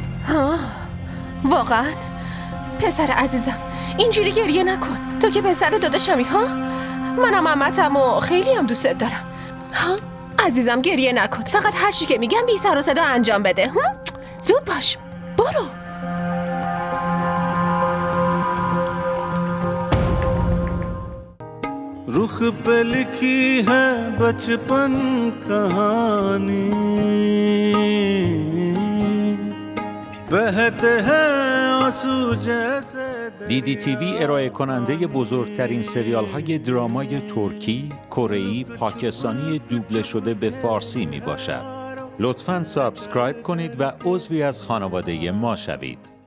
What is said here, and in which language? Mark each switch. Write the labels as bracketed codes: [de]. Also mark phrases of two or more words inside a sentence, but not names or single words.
[fa] ها؟ واقعا؟ پسر عزیزم اینجوری گریه نکن. تو که پسر داداشمی ها؟ منم عمتم و خیلی هم دوستت دارم. ها؟ عزیزم گریه نکن. فقط هر چی که میگم بی سر و صدا انجام بده. زود باش. برو. [hi] रुख पे लिखी है बचपन कहानी बहते हैं आंसू जैसे [fa] دیدی تیوی ارائه کننده بزرگترین سریال های درامای ترکی، کره‌ای، پاکستانی دوبله شده به فارسی می باشد. لطفاً سابسکرایب کنید و عضوی از خانواده ما شوید.